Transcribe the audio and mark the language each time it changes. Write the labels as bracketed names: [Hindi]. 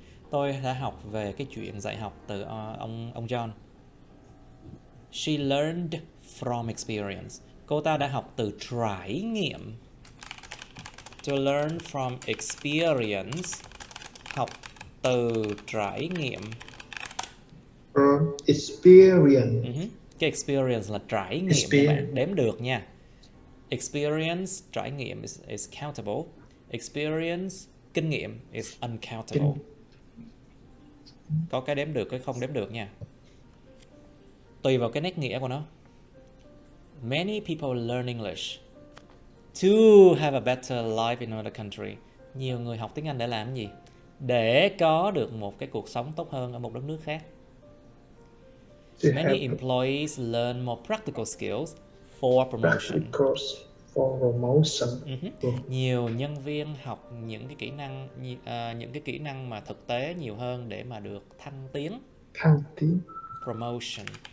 [Vietnamese] Tôi đã học về cái chuyện dạy học từ ông John. [English] She learned from experience. [Vietnamese] Cô ta đã học từ trải nghiệm. [English] To learn from experience. [Vietnamese] Học từ trải nghiệm. [English] From experience. [Vietnamese] Cái experience là trải nghiệm các bạn, đếm được nha. Experience, trải nghiệm [English] is countable. [Vietnamese] Experience, kinh nghiệm [English] is uncountable. [Vietnamese] Có cái đếm được, cái không đếm được nha. Tùy vào cái nét nghĩa của nó. [English] Many people learn English to have a better life in another country. [Vietnamese] Nhiều người học tiếng Anh để làm gì? Để có được một cái cuộc sống tốt hơn ở một đất nước khác. [English] Many employees learn more practical skills for promotion. For promotion. [Vietnamese] Nhiều nhân viên học những cái kỹ năng mà thực tế nhiều hơn để mà được thăng tiến. Promotion.